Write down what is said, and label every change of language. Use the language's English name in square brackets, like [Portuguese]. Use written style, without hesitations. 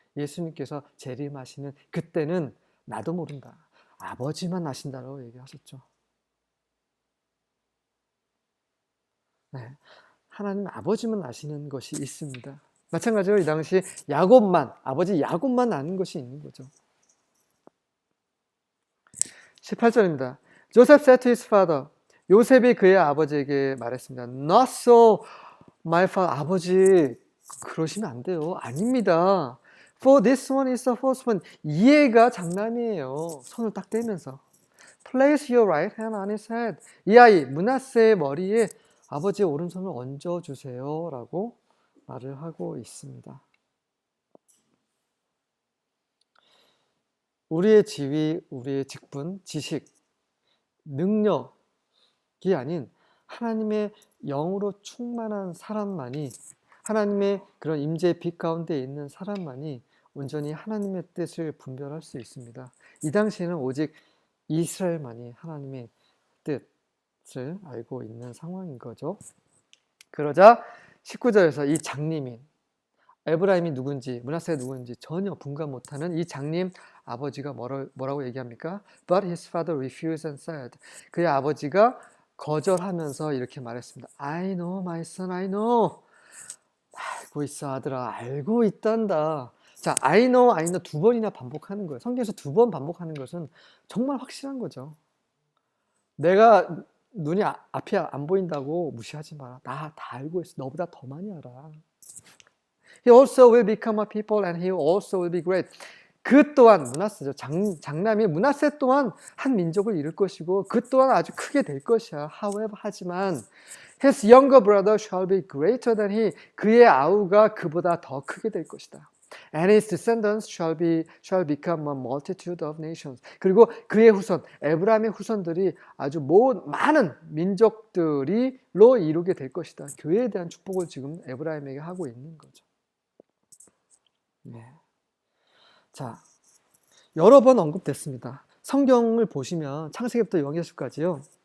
[Korean] 예수님께서 재림하시는 그때는 나도 모른다. 아버지만 아신다라고 얘기하셨죠. 네. 하나님 아버지만 아시는 것이 있습니다. 마찬가지로 이 당시 아버지 야곱만 아는 것이 있는 거죠. 18절입니다. [English] Joseph said to his father, [Korean] 요셉이 그의 아버지에게 말했습니다. [English] Not so, my father. [Korean] 아버지, 그러시면 안 돼요. 아닙니다. [English] For this one is the first one. [Korean] 이 애가 장남이에요. 손을 딱 떼면서. [English] Place your right hand on his head. [Korean] 이 아이, 므낫세의 머리에 아버지의 오른손을 얹어주세요. 라고 말을 하고 있습니다. 우리의 지위, 우리의 직분, 지식, 능력이 아닌 하나님의 영으로 충만한 사람만이, 하나님의 그런 임재의 빛 가운데 있는 사람만이 온전히 하나님의 뜻을 분별할 수 있습니다. 이 당시에는 오직 이스라엘만이 하나님의 뜻을 알고 있는 상황인 거죠. 그러자 19절에서 이 장님인 에브라임이 누군지, 므낫세가 누군지 전혀 분간 못하는 이 장님 아버지가 뭐라고 얘기합니까? [English] But his father refused and said. [Korean] 그의 아버지가 거절하면서 이렇게 말했습니다. [English] I know, my son, I know. [Korean] 알고 있어, 아들아. 알고 있단다. 자, [English] I know, I know [Korean] 두 번이나 반복하는 거예요. 성경에서 두 번 반복하는 것은 정말 확실한 거죠. 내가 눈이 앞이 안 보인다고 무시하지 마라. 나 다 알고 있어. 너보다 더 많이 알아. [English] He also will become a people and he also will be great. [Korean] 그 또한 므낫세죠. 장남이 므낫세 또한 한 민족을 이룰 것이고 그 또한 아주 크게 될 것이야. [English] However, [Korean] 하지만 [English] his younger brother shall be greater than he. [Korean] 그의 아우가 그보다 더 크게 될 것이다. [English] And his descendants shall become a multitude of nations. [Korean] 그리고 그의 후손, 에브라임의 후손들이 아주 많은 민족들이로 이루게 될 것이다. 교회에 대한 축복을 지금 에브라임에게 하고 있는 거죠. 네. 자, 여러 번 언급됐습니다. 성경을 보시면 창세기부터 요한계시록까지요.